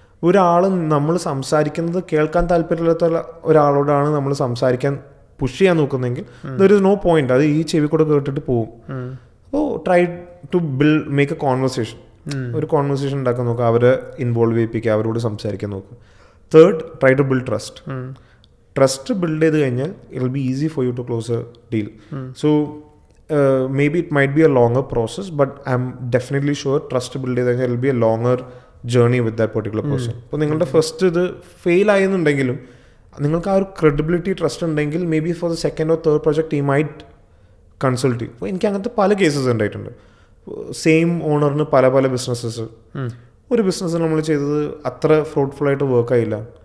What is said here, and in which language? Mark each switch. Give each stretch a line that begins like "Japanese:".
Malayalam: ഒരാൾ നമ്മൾ സംസാരിക്കുന്നത് കേൾക്കാൻ താല്പര്യമില്ലാത്ത ഒരാളോടാണ് നമ്മൾ സംസാരിക്കാൻ പുഷ് ചെയ്യാൻ നോക്കുന്നതെങ്കിൽ
English: there is no point,
Malayalam: അത് ഈ ചെവി കൂടെ കേട്ടിട്ട് പോകും. അപ്പോൾ
English: try to make a conversation,
Malayalam: ഒരു കോൺവെർസേഷൻ ഉണ്ടാക്കാൻ നോക്കുക, അവരെ ഇൻവോൾവ് ചെയ്യിപ്പിക്കുക, അവരോട് സംസാരിക്കാൻ നോക്കുക.
English: Third, try to build trust. Trust build
Malayalam: ചെയ്ത് കഴിഞ്ഞാൽ
English: It will be easy for you to close a deal. So maybe it might be a longer process, but I'm definitely sure trust build
Malayalam: ചെയ്ത് കഴിഞ്ഞാൽ
English: it will be a longer journey with that particular person.
Malayalam: അപ്പോൾ നിങ്ങളുടെ first ഇത് fail ആയെന്നുണ്ടെങ്കിലും നിങ്ങൾക്ക് ആ ഒരു credibility trust ഉണ്ടെങ്കിൽ
English: maybe for the second or third project
Malayalam: ഈ മൈറ്റ് കൺസൾട്ട് ചെയ്യും. അപ്പോൾ എനിക്ക് അങ്ങനത്തെ പല കേസസ് ഉണ്ടായിട്ടുണ്ട്. സെയിം ഓണറിന് പല ബിസിനസ്സസ്, ഒരു ബിസിനസ് നമ്മൾ ചെയ്തത് അത്ര ഫ്രൂട്ട്ഫുൾ ആയിട്ട് വർക്ക് ആയില്ല,